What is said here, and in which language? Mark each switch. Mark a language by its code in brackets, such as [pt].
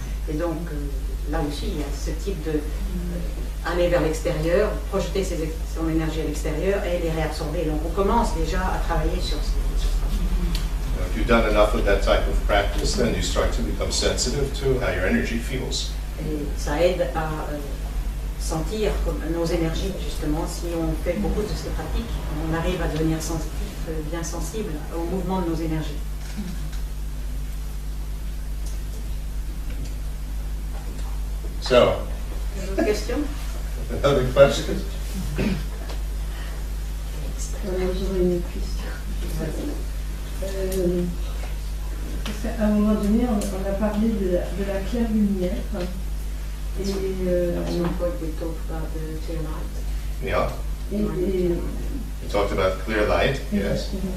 [fr] Et donc, là aussi, il y a ce type de aller vers l'extérieur, projeter son énergie à l'extérieur et les réabsorber. Donc, on commence déjà à travailler sur ça. [en] If you've done enough of that type of practice, then you start to become sensitive to how your energy feels. [fr] Et ça aide à sentir comme nos énergies, justement. Si on fait beaucoup de ces pratiques, on arrive à devenir sensitif, bien sensible au mouvement de nos énergies. [en] So, [fr] D'autres questions? [en] other questions? [fr] J'aurais une question. Parce qu'à un moment donné, on a parlé de la claire lumière. Et, [en] At some point we talked about the clear light. Yeah. [fr] et [en] You talked about clear light, yes.